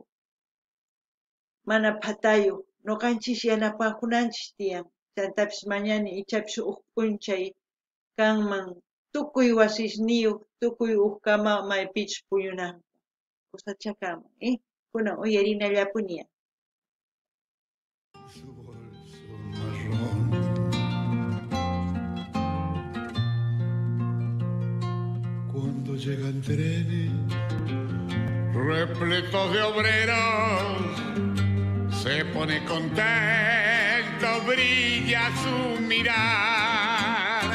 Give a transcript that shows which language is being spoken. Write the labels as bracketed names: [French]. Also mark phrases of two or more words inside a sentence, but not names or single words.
[Quechua] Mana phatayuq, nuqanchis yanapakunanchis tiyan. Chantapis mañana ichapis huk p'unchay kanman, tukuy wasisniyuq, tukuy huk kama maypichus puñunanku. Kusachakaman, kunan uyarinallapuniya. [Spanish] Su bolso marrón. Cuando llegan trenes repletos de obreros, se pone contento, brilla su mirar.